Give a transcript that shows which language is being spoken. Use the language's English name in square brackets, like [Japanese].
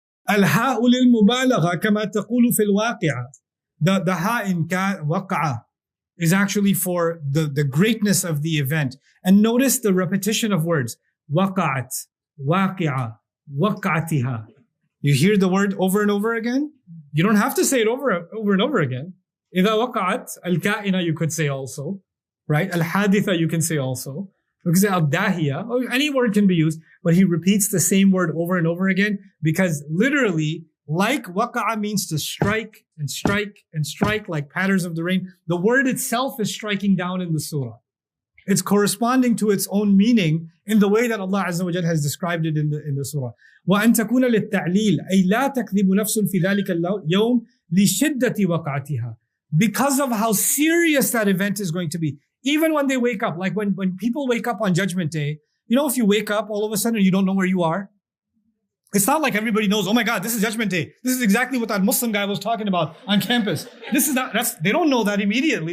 [Arabic] الهاء للمبالغة كما تقول في الواقعة. [English] The ha in waqa'a is actually for the greatness of the event. And notice the repetition of words. Waqa'at, waqi'a, waqa'atiha. You hear the word over and over again? You don't have to say it over and over again. [Arabic] إذا وقعت الكائنة [English] you could say also, right? الحادثة you can say also. You can say al-dahiya, or any word can be used, but he repeats the same word over and over again because literally, like waqa'a means to strike and strike and strike like patterns of the rain. The word itself is striking down in the surah. It's corresponding to its own meaning in the way that Allah Azza wa Jal has described it in the surah. [Arabic] وأن تكون للتعليل أي لا تكذب نفس في ذلك اليوم لشدة وقعتها. [English] Because of how serious that event is going to be. Even when they wake up, like when people wake up on Judgment Day, if you wake up all of a sudden you don't know where you are, it's not like everybody knows, oh my God, this is Judgment Day. This is exactly what that Muslim guy was talking about on campus. They don't know that immediately.